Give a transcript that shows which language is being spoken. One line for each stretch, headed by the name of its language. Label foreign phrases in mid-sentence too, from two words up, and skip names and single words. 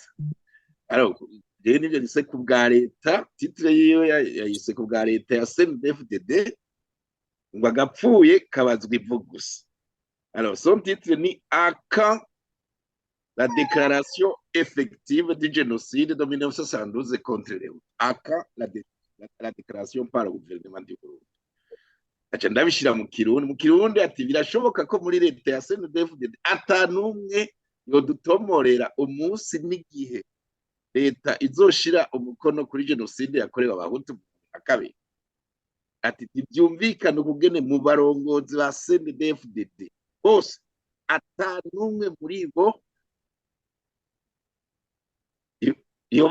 Rundi: Alors rero nivyo nise ku bwa leta, titre yiwe yayise ku bwa leta ya CNDD-FDD, ngo agapfuye kabazwa ivu gusa.
French: Alors, son titre ni à quand la déclaration effective du génocide de 1972 contre les Hutus. À quand la déclaration par le gouvernement du Burundi.
Rundi: Aca ndabishira mu Kirundi ati birashoboka ko muri leta ya CNDD-FDD atanumwe yodutomorera umunsi n'igihe leta izoshira umukono kuri jenoside yakorewe abahutu mu kabiri. Ati ntibyumvikana ukugene mu barongozi ba CNDD-FDD bose atanumwe muri bo iyo